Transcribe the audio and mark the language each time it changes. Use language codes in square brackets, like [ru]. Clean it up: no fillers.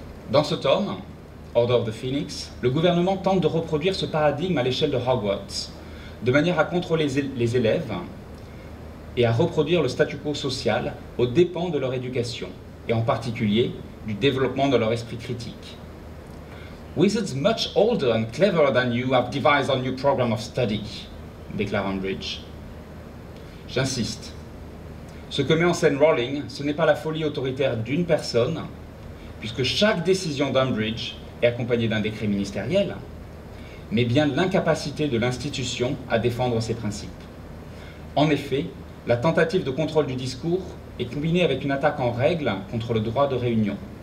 [fr] Dans ce tome, Order of the Phoenix, le gouvernement tente de reproduire ce paradigme à l'échelle de Hogwarts, de manière à contrôler les élèves et à reproduire le statu quo social aux dépens de leur éducation, et en particulier du développement de leur esprit critique. [en] Wizards much older and cleverer than you have devised a new program of study, [fr] déclare Umbridge. J'insiste. Ce que met en scène Rowling, ce n'est pas la folie autoritaire d'une personne, puisque chaque décision d'Umbridge est accompagnée d'un décret ministériel, mais bien l'incapacité de l'institution à défendre ses principes. En effet, la tentative de contrôle du discours est combinée avec une attaque en règle contre le droit de réunion.